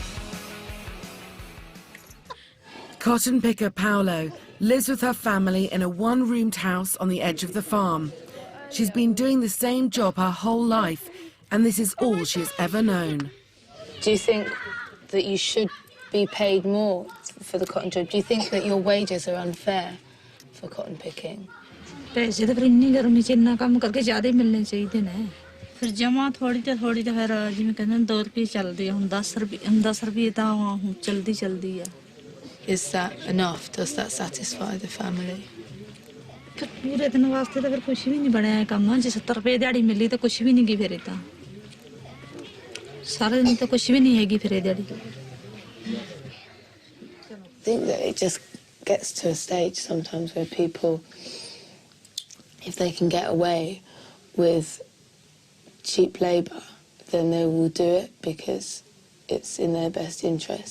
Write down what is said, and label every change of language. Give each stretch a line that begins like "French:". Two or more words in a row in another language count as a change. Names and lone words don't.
English: Cotton picker Paolo lives with her family in a one-roomed house on the edge of the farm. She's been doing the same job her whole life, and this is all she has ever known. Do you think that you should be paid more for the cotton job? Do you think that your wages are unfair for cotton picking?
Punjabi: ਪੈਸੇ ਤੋ ਫਿਰ ਇੰਨੀ ਗਰਮੀ ਚ ਇੰਨਾ ਕੰਮ ਕਰਕੇ ਜ਼ਿਆਦਾ ਹੀ ਮਿਲਣੇ ਚਾਹੀਏ ਨੇ ਫਿਰ ਜਮਾਂ ਥੋੜ੍ਹੀ ਤੋ ਫਿਰ ਜਿਵੇਂ ਕਹਿੰਦੇ ਨੇ 2 ਰੁਪਏ ਚੱਲਦੇ ਹੁਣ 10 ਰੁਪਏ ਤਾਂ ਹੁਣ ਚੱਲਦੀ ਹੈ.
English: Is that enough? Does that satisfy the family?
Punjabi: ਫਿਰ ਪੂਰੇ ਦਿਨ ਵਾਸਤੇ ਤੋ ਫਿਰ ਕੁਝ ਵੀ ਨਹੀਂ ਬਣਿਆ ਕੰਮ ਜੇ 70 ਰੁਪਏ ਦਿਹਾੜੀ ਮਿਲੀ ਤੋ ਕੁਝ ਵੀ ਨਹੀਂ ਗੀ ਫਿਰ ਤਾਂ ਸਾਰੇ ਦਿਨ ਤੋ ਕੁਝ ਵੀ ਨਹੀਂ ਹੈਗੀ ਫਿਰ ਦਿਹਾੜੀ.
English: I think that it just gets to a stage sometimes where people, if they can get away with cheap labour, then they will do it because it's in their best interest.